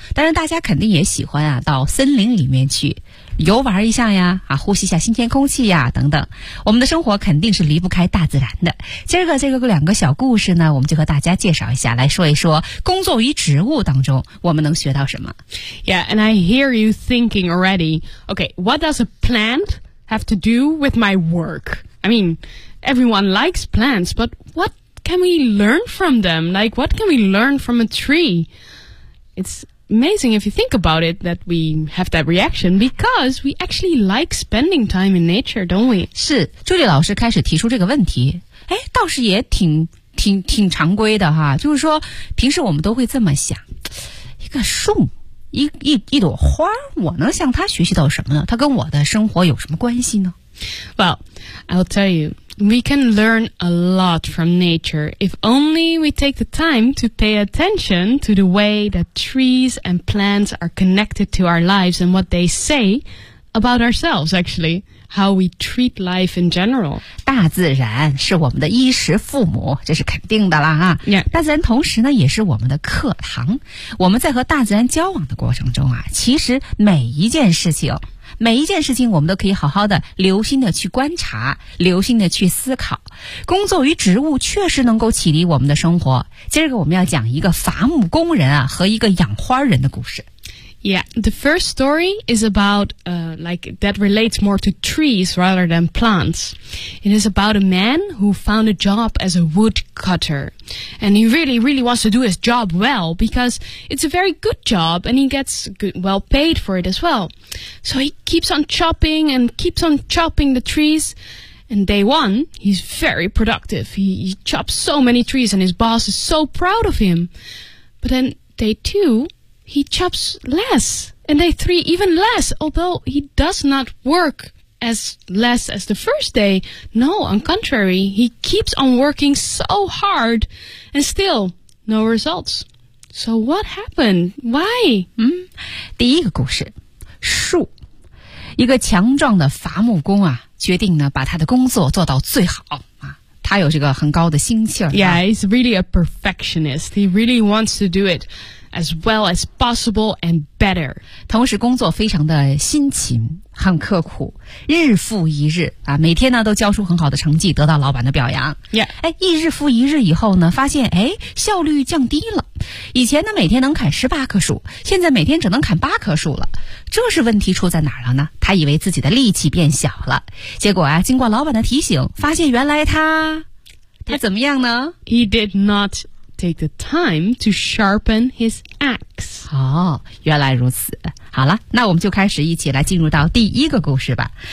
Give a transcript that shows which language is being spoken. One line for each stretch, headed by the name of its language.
Chinese: 当然大家肯定也喜欢啊，到森林里面去游玩一下呀，啊，呼吸一下新鲜空气呀等等。我们的生活肯定是离不开大自然的。今儿个这个两个小故事呢，我们就和大家介绍一下，来说一说工作与植物当中我们能学到什么。
English: Yeah, and I hear you thinking already. Okay, what does a plant have to do with my work? I mean, everyone likes plants, but what can we learn from them? Like, what can we learn from a tree? It's amazing if you think about it that we have that reaction because we actually like spending time in nature, don't we?
Chinese: 是，朱莉老师开始提出这个问题，哎，倒是也挺常规的哈，就是说平时我们都会这么想，一个树一朵花，我能向它学习到什么呢？它跟我的生活有什么关系呢？
English: Well, I'll tell you, we can learn a lot from nature if only we take the time to pay attention to the way that trees and plants are connected to our lives and what they say about ourselves, actually, how we treat life in general.
Chinese: 大自然是我们的衣食父母，这是肯定的啦啊。
English: Yeah.
Chinese: 大自然同时呢也是我们的课堂。我们在和大自然交往的过程中啊，其实每一件事情我们都可以好好的留心的去观察，留心的去思考。工作与植物确实能够启迪我们的生活。今儿个我们要讲一个伐木工人啊和一个养花人的故事。
English: Yeah, the first story is about, that relates more to trees rather than plants. It is about a man who found a job as a woodcutter. And he really, really wants to do his job well because it's a very good job and he gets good, well paid for it as well. So he keeps on chopping and keeps on chopping the trees. And day one, he's very productive. He chops so many trees and his boss is so proud of him. But then day two... He chops less, and day three even less, although he does not work as less as the first day. No, on contrary, he keeps on working so hard, and still, no results. So what happened? Why?
Chinese: 第一个故事，树，一个强壮的伐木工啊，决定呢把他的工作做到最好。他有这个很高的心气儿。
English: Yeah, he's really a perfectionist. He really wants to do it as well as possible and better.
Chinese: 同时工作非常的辛勤，很刻苦，日复一日啊，每天呢都交出很好的成绩，得到老板的表扬。
English: Yeah.
Chinese: 哎，一日复一日以后呢，发现哎，效率降低了。以前呢每天能砍18棵树，现在每天只能砍8棵树了。这是问题出在哪儿了呢？他以为自己的力气变小了，结果啊，经过老板的提醒，发现原来他他怎么样呢
English: He did not take the time to sharpen his axe.
Chinese: 哦，原来如此。好了，那我们就开始一起来进入到第一个故事吧。